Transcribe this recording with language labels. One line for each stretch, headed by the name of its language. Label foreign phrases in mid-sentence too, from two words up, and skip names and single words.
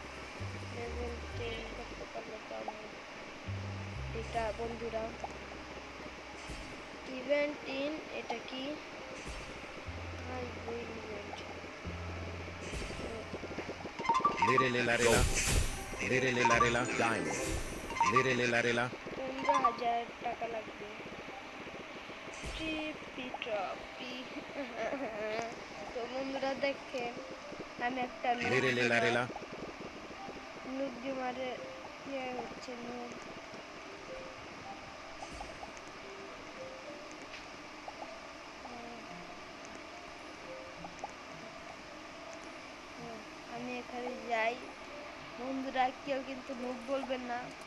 Bangla: এটা বন্ধুরা ইভেন্ট ইন, এটা কি? ইভেন্ট Lere le la rela. Lere le la rela. Diamond. Lere le la rela. 15,000 টাকা লাগবে। ট্রিপি ট্রপি। তো বন্ধুরা দেখেন, আমি একটা Lere le la rela. নুব গেমারে ইয়ে হচ্ছে নুব। আমি এখানে যাই, বন্ধুরা কেউ কিন্তু নুব বলবেন না।